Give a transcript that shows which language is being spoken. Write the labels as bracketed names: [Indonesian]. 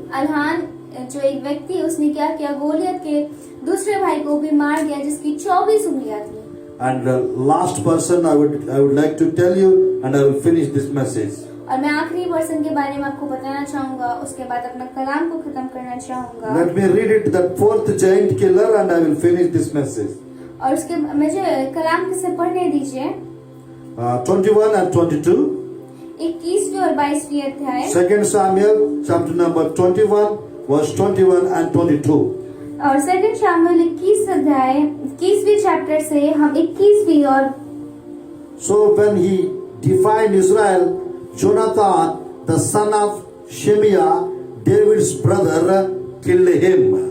[Hindi] अल्हान जो एक व्यक्ति, उसने क्या किया, गोलियत के दूसरे भाई को भी मार दिया जिसकी 24 उंगलियां थी। [English] And last person I would like to tell you, and I will finish this message. [Hindi] और मैं आखिरी पर्सन के बारे में आपको बताना चाहूंगा, उसके बाद अपना कलाम को खत्म करना चाहूंगा। [English] Let me read it, that 4th giant killer, and I will finish this message. [Hindi] और उसके मुझे कलाम से पढ़ने दीजिए [English] 21 and 22. [Hindi] 21वीं और 22वीं अध्याय। [English] 2 Samuel chapter number 21 verse 21 and 22. [Hindi] और 2 शामुएल 21 अध्याय 21वीं चैप्टर से हम 21वीं और [English] So when he defied Israel, Jonathan, the son of Shemiah, David's brother, killed him.